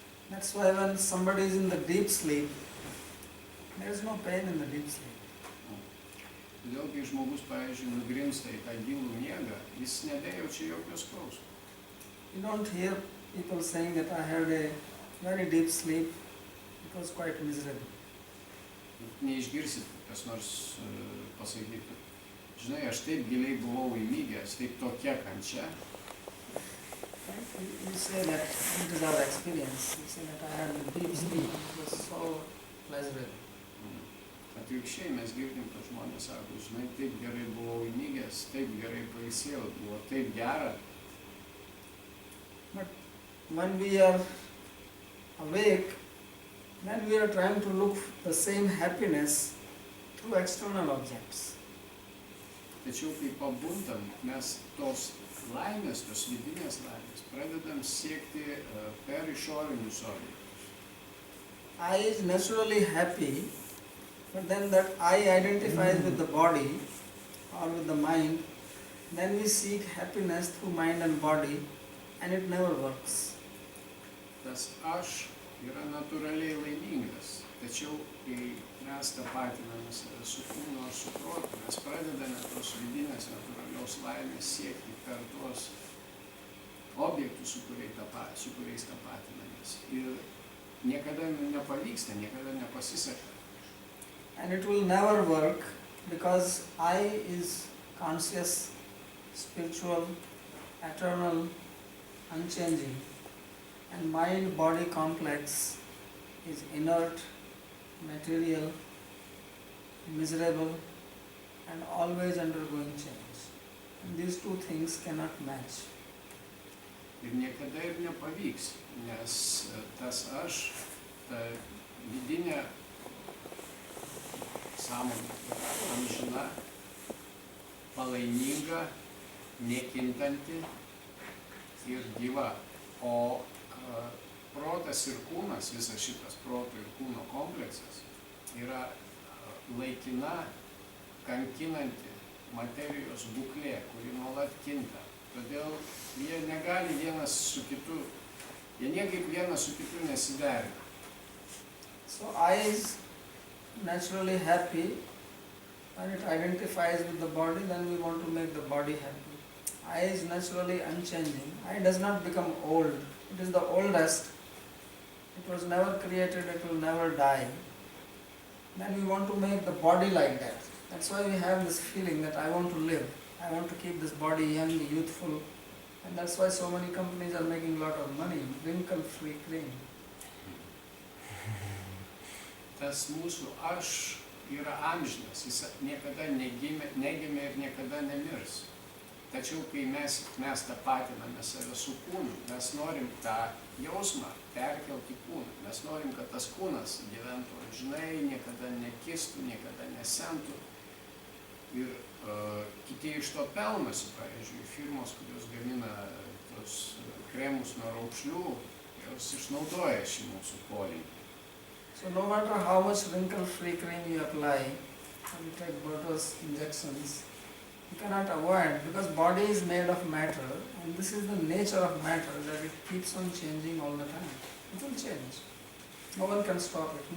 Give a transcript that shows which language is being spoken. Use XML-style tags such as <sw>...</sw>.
<en>That's why when somebody is in the deep sleep, there is no pain in the deep sleep.</en> <lt>Todėl, kai žmogus, pavyzdžiui, nugrimsta į tą gilų miegą, jis nebejaučia jokio skausmo.</lt> <en>You don't hear people saying that I had a very deep sleep, it was quite miserable.</en> <lt>Neišgirsit, kas nors pasakytų, žinai, aš taip giliai buvau įmygęs, taip tokia kančia.</lt> <en>You say that it is our experience. You say that I had a deep sleep, it was so pleasurable.</en> <lt>Atvirkščiai mes girdim, kad žmonės sako, žinai, taip gerai buvau įmygęs, taip gerai pailsėjau, buvo taip gera.</lt> <en>But when we are awake, then we are trying to look the same happiness through external objects.</en> <lt>Tačiau kai pabundam, mes tos laimės, tos vidinės laimės, pradedam siekti per išorinius objektus.</lt> <en>I is naturally happy, but then that I identifies with the body or with the mind, then we seek happiness through mind and body, and it never works.</en> <lt>Tas aš yra natūraliai laimingas, tačiau kai mes tapatiname save su kūnu ar su protu, mes pradedame tos vidinės natūralios laimės siekti per tuos objektus, su kuriais tapatinamės. Ir niekada nepavyksta, niekada nepasiseka.</lt> <en>And it will never work because I is conscious, spiritual, eternal, unchanging, and mind-body complex is inert, material, miserable, and always undergoing change. And these two things cannot match.</en> <lt>Ir niekada ir nepavyks, nes tas aš, ta vidinė sąmonė yra amžina, palaiminga, nekintanti ir gyva. O protas ir kūnas, visas šitas proto ir kūno kompleksas yra laikina, kankinanti materijos būklė, kuri nuolat kinta. Todėl jie negali vienas su kitu, jie niekaip vienas su kitu nesiderina.</lt> <en>So I is naturally happy. When it identifies with the body, then we want to make the body happy. I is naturally unchanging. I does not become old. It is the oldest. It was never created, it will never die. Then we want to make the body like that. That's why we have this feeling that I want to live. I want to keep this body young, youthful. And that's why so many companies are making a lot of money. Wrinkle-free cream.</en> <lt>Tas mūsų aš yra amžinas, jis niekada negimė ir niekada nemirs. Tačiau kai mes tapatiname save su kūnu, mes norim tą jausmą perkelti kūną. Mes norim, kad tas kūnas gyventų amžinai, niekada nekistų, niekada nesentų. Ir kiti iš to pelnosi, pavyzdžiui, firmos, kurios gamina tos kremus nuo raukšlių, jos išnaudoja šį mūsų polinkį.</lt> <en>So no matter how much wrinkle-free cream you apply, or you take Botox injections, you cannot avoid, because body is made of matter, and this is the nature of matter, that it keeps on changing all the time. It will change. No one can stop it.</en>